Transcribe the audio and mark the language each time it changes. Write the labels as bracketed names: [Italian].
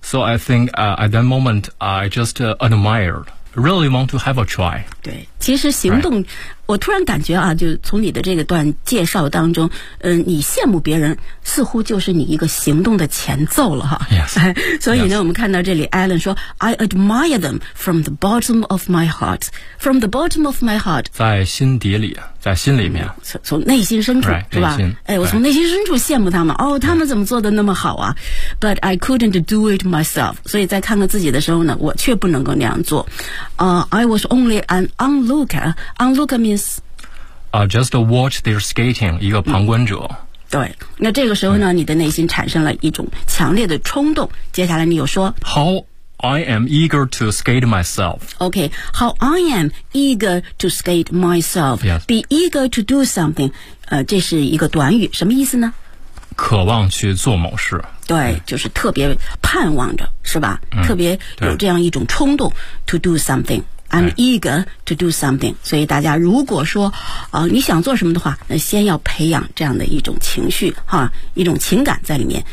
[English] So I think at that moment, I just admired, really want to have a try. [Chinese] 对，其实行动、 [English] right. [Chinese] 我突然感觉啊，就从你的这个段介绍当中，你羡慕别人似乎就是你一个行动的前奏了哈。 [English] Yes. [Chinese] 所以呢、 [English] yes. [Chinese] 我们看到这里 Alan 说 [English] I admire them from the bottom of my heart. From the bottom of my heart. [Chinese] 在心底里在心里面、从内心深处、 [English] right, [Chinese] 是吧、哎、我从内心深处羡慕他们、 [English] right. [Chinese] 哦，他们怎么做的那么好啊、right. [English] But I couldn't do it myself. [Chinese] 所以在看看自己的时候呢，我却不能够那样做、 [English] I was only an onlooker. Onlooker means、 just watch their skating, [Chinese] 一个旁观者、对，那这个时候呢、 [English] right. [Chinese] 你的内心产生了一种强烈的冲动，接下来你又说 [English] How I am eager to skate myself. Okay, how I am eager to skate myself. Yes. Be eager to do something. [Chinese] 这是一个短语，什么意思呢？渴望去做某事。对，就是特别盼望着，是吧？嗯、特别有这样一种冲动 [English] to do something. I'm eager to do something. [Chinese] 所以大家如果说你想做什么的话，那先要培养这样的一种情绪哈，一种情感在里面。